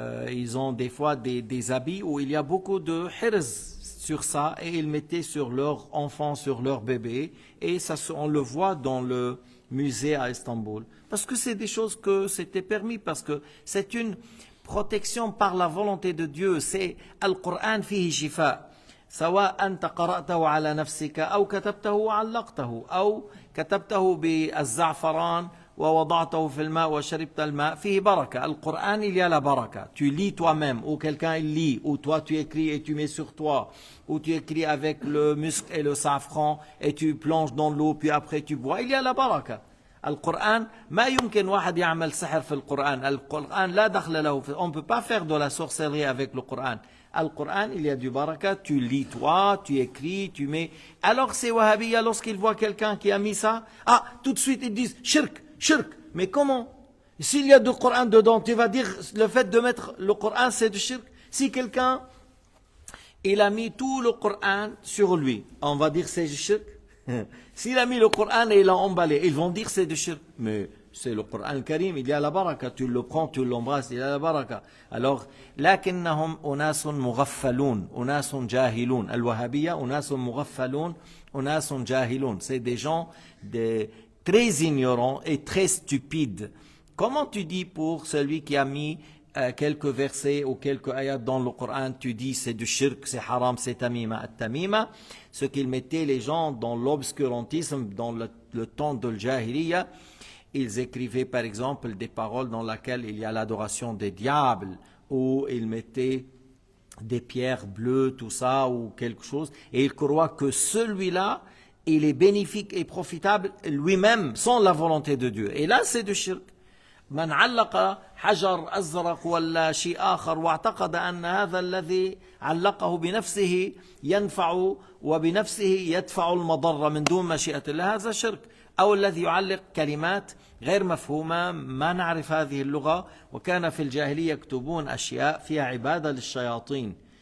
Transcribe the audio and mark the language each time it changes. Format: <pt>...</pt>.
<fr>ils ont des fois des habits où il y a beaucoup de hirz sur ça et ils mettaient sur leur enfant, sur leur bébé et ça, on le voit dans le musée à Istanbul. Parce que c'est des choses que c'était permis, parce que c'est une protection par la volonté de Dieu. C'est</fr> <ar>Al-Qur'an fihi shifa. سواء أنت قرأته على نفسك أو كتبته وعلقته أو كتبته بالزعفران ووضعته في الماء وشربت الماء فيه بركة.</ar> <fr>القرآن il y a la baraka. Tu lis toi-même ou quelqu'un il lit ou toi tu écris et tu mets sur toi ou tu écris avec le musc et le safran et tu plonges dans l'eau puis après tu bois. Il y a la baraka.</fr> <ar>القرآن ما يمكن واحد يعمل سحر في القرآن. القرآن لا دخل له.</ar> <fr>On ne peut pas faire de la sorcellerie avec le Coran. Al-Qur'an, il y a du baraka, tu lis toi, tu écris, tu mets. Alors ces wahhabiyya, lorsqu'ils voient quelqu'un qui a mis ça, tout de suite ils disent shirk, shirk. Mais comment? S'il y a du Coran dedans, tu vas dire le fait de mettre le Coran c'est du shirk. Si quelqu'un, il a mis tout le Coran sur lui, on va dire c'est du shirk. S'il a mis le Coran et il l'a emballé, ils vont dire c'est du shirk. Mais c'est le Coran Karim, il y a la baraka, tu le prends, tu l'embrasses, il y a la baraka.</fr> <ar>Alors, لكنهم أناس مغفلون, أناس جاهلون. الوهابية أناس مغفلون, أناس جاهلون.</ar> <fr>C'est des gens très ignorants et très stupides. Comment tu dis pour celui qui a mis quelques versets ou quelques ayats dans le Coran, tu dis c'est du shirk, c'est haram, c'est tamima, at-tamima, ce qu'ils mettaient les gens dans l'obscurantisme, dans le temps de l'jahiliya. Ils écrivaient par exemple des paroles dans lesquelles il y a l'adoration des diables, ou ils mettaient des pierres bleues, tout ça, ou quelque chose, et ils croient que celui-là, il est bénéfique et profitable lui-même, sans la volonté de Dieu. Et là, c'est du shirk.</fr> <ar>من علق حجر أزرق ولا شيء آخر واعتقد أن هذا الذي علقه بنفسه ينفع وبنفسه يدفع المضرة من دون مشيئة الله هذا شرك. أو الذي يعلق كلمات غير مفهومة ما نعرف هذه اللغة وكان في الجاهلية يكتبون أشياء فيها عبادة للشياطين.</ar>